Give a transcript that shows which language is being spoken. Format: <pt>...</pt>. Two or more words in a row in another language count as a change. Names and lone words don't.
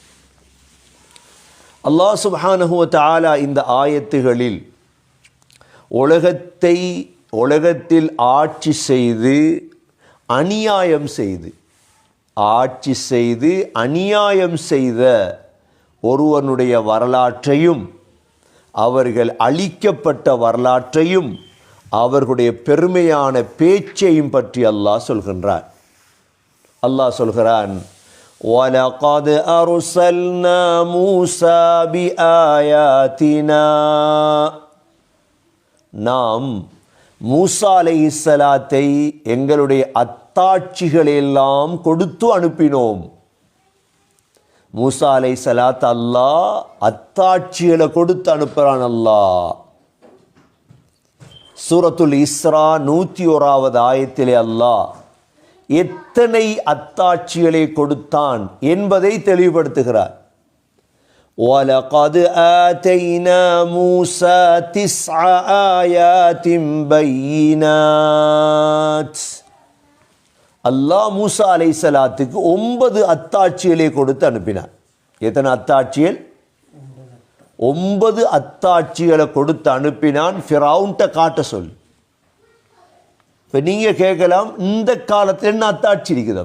<ta>அல்லாஹ்</ta> <ar>سبحانه وتعالى</ar> <ta>இந்த ஆயத்துகளில் உலகத்தில் ஆட்சி செய்து அநியாயம் செய்த ஒருவனுடைய வரலாற்றையும் அவர்கள் அழிக்கப்பட்ட வரலாற்றையும் அவர்களுடைய பெருமையான பேச்சையும் பற்றி அல்லாஹ் சொல்கின்றார். அல்லாஹ் சொல்கிறான்,</ta> <ar>وَلَقَدْ أَرْسَلْنَا مُوسَى بِآيَاتِنَا,</ar> <ta>நாம் மூசா அலைஹிஸ்ஸலாத்தை எங்களுடைய அத்தாட்சிகளெல்லாம் கொடுத்து அனுப்பினோம். மூசா அலைஹிஸ்ஸலாத் அல்லாஹ் அத்தாட்சிகளை கொடுத்து அனுப்புறான். அல்லாஹ் சூரத்துல் இஸ்ரா 101வது ஆயத்திலே அல்லாஹ் எத்தனை அத்தாட்சிகளை கொடுத்தான் என்பதை தெளிவுபடுத்துகிறார்.</ta> <ar>وَلَقَدْ آتَيْنَا مُوسَى 9 آيَاتٍ بَيِّنَاتٍ.</ar> <ta>அல்லாஹ் மூசா அலைஹிஸ்ஸலாத்துக்கு 9 அத்தாட்சிகளை கொடுத்து அனுப்பினார். எத்தனை அத்தாட்சிகள்? 9 அத்தாட்சிகளை கொடுத்து அனுப்பினான். ஃபிரௌன்ட்ட காட்ட சொல்லி. இப்போ நீங்கள் கேட்கலாம், இந்த காலத்தில் என்ன அத்தாட்சி இருக்குது?</ta>